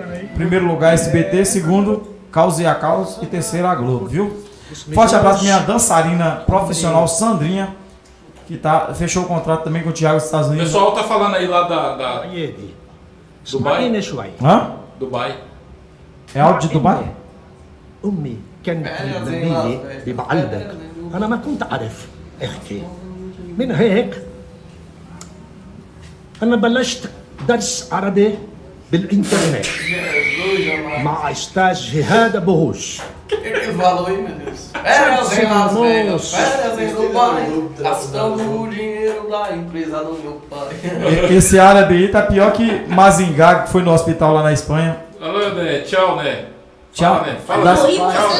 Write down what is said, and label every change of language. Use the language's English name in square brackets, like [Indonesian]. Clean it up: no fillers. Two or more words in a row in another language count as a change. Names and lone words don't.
[Portuguese] Primeiro lugar SBT, segundo Caos e a Caos e terceiro a Globo, viu? Forte abraço minha dançarina profissional Sandrinha, que fechou o contrato também com o Thiago dos Estados O Unidos. pessoal tá falando aí lá da Dubai. Hã? Dubai. É áudio de Dubai? [Arabic] أمي كانت تدربيني ببعلبك أنا ما كنت أعرف أحكي من هيك أنا بلشت درس عربي بالإنترنت مع أستاذ جهاد أبو هوش. [Portuguese] O que ele falou aí, meu Deus? Férias em Las Vegas, férias em Dubai, gastando o dinheiro da empresa do meu pai. Esse árabe aí tá pior que Mazinga, que foi no hospital lá na Espanha. Alô, Né? Tchau, Né? Tchau. Fala, Né? Fala, Você tchau.